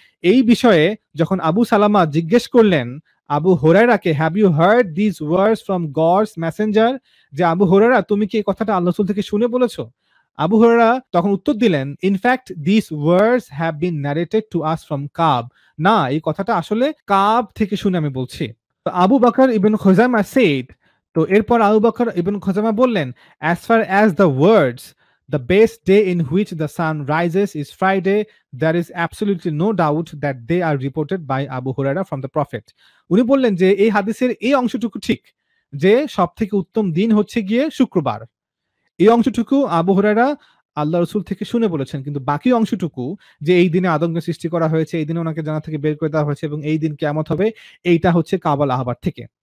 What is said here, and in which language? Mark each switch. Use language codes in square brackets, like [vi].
[bn] এই বিষয়ে যখন আবু সালামা জিজ্ঞেস করলেন Abu হুরায়রাকে, [en] have you heard this words from God's messenger, [bn] যে আবু হুরায়রা তুমি কি এই কথাটা আল্লাহ রাসূল থেকে শুনে বলেছো? আবু হুরায়রা তখন উত্তর দিলেন, [en] in fact this words have been narrated to us from Ka'b, [bn] না এই কথাটা আসলে কাব থেকে শুনে আমি বলছি। তো আবু বকর ইবনে খুজাইমা [en] said, [bn] তো এরপর আবু বকর ইবনে খুজাইমা বললেন, [en] as far as the words the best day in which the sun rises is Friday, there is absolutely no doubt that they are reported by Abu Huraira from the Prophet. [bn] উনি বললেন যে এই হাদিসের এই অংশটুকু ঠিক, যে সব থেকে উত্তম দিন হচ্ছে গিয়ে শুক্রবার। এই অংশটুকু আবু হুরায়রা আল্লাহ রসুল থেকে শুনে বলেছেন, কিন্তু বাকি অংশটুকু যে এই দিনে আদমকে সৃষ্টি করা হয়েছে, এই দিনে ওনাকে জান্নাত থেকে বের করে দেওয়া হয়েছে এবং এই দিন কিয়ামত হবে, এইটা হচ্ছে কাবাল আহবার থেকে।